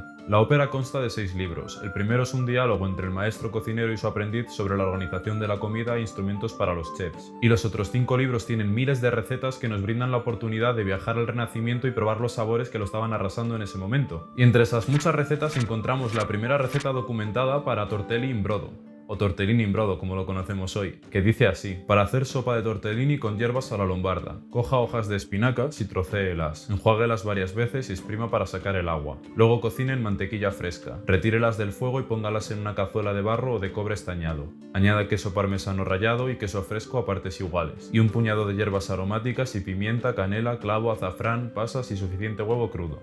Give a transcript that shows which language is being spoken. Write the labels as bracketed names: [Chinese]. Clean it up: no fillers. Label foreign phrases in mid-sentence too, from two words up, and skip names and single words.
[Spanish] La ópera consta de 6 libros. El primero es un diálogo entre el maestro cocinero y su aprendiz sobre la organización de la comida e instrumentos para los chefs. Y los otros 5 libros tienen miles de recetas que nos brindan la oportunidad de viajar al Renacimiento y probar los sabores que lo estaban arrasando en ese momento. Y entre esas muchas recetas encontramos la primera receta documentada para [Italian] tortelli in brodo, [Spanish] o [Italian] tortellini in brodo [Spanish] como lo conocemos hoy, que dice así: para hacer sopa de tortellini con hierbas a la lombarda, coja hojas de espinacas y trocéelas, enjuáguelas varias veces y exprima para sacar el agua. Luego cocine en mantequilla fresca, retírelas del fuego y póngalas en una cazuela de barro o de cobre estañado. Añada queso parmesano rallado y queso fresco a partes iguales, y un puñado de hierbas aromáticas y pimienta, canela, clavo, azafrán, pasas y suficiente huevo crudo.